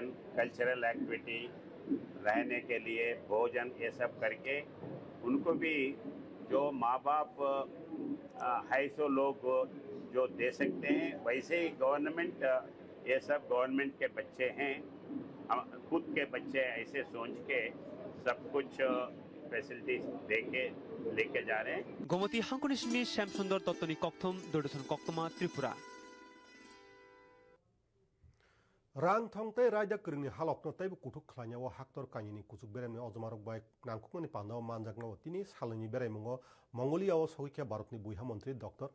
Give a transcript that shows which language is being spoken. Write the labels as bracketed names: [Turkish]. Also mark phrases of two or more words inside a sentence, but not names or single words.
[English] cultural activity [Hindi] रहने के लिए भोजन ये सब करके उनको भी जो माँ बाप है सो लोग जो दे सकते हैं वैसे ही गवर्नमेंट ये सब गवर्नमेंट के बच्चे हैं खुद के बच्चे ऐसे सोच के सब कुछ फैसिलिटीज देके लेके जा रहे हैं [Kok Borok] Gomoti hangkonismi Shamsundar Tottoni Kokthum Dodson Koktoma Tripura Rang thongte raida kringni halokno taibu kuthuk khlainyawo haktor kainini kuchuk beremni ojomarok bai nangkukmani pandao manjakno tini salini beraimungo Mongolia o sogikya Bharatni buiha mantri Dr.